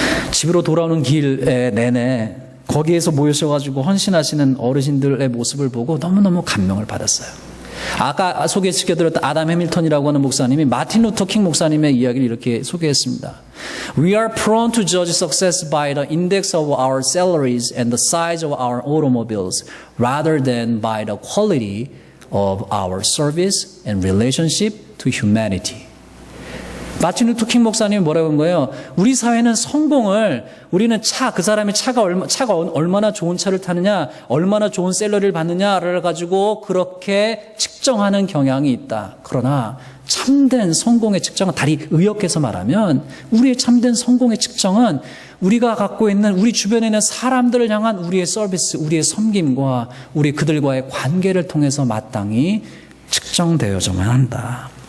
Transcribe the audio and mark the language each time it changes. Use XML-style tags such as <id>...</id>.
<ko>집으로 돌아오는 길에 내내 거기에서 모여셔가지고 헌신하시는 어르신들의 모습을 보고 너무너무 감명을 받았어요. 아까 소개시켜드렸던 아담 해밀턴이라고 하는 목사님이 마틴 루터 킹 목사님의 이야기를 이렇게 소개했습니다.</ko> <en>We are prone to judge success by the index of our salaries and the size of our automobiles rather than by the quality of our service and relationship to humanity.</en> <ko>마틴 루터 킹 목사님이 뭐라고 한 거예요? 우리 사회는 성공을 우리는 그 사람의 차가 얼마나 좋은 차를 타느냐, 얼마나 좋은 샐러리를 받느냐를 가지고 그렇게 측정하는 경향이 있다. 그러나 참된 성공의 측정은 다리 의역해서 말하면 우리의 참된 성공의 측정은 우리가 갖고 있는 우리 주변에 있는 사람들을 향한 우리의 서비스, 우리의 섬김과 우리 그들과의 관계를 통해서 마땅히 측정되어져만 한다.</ko>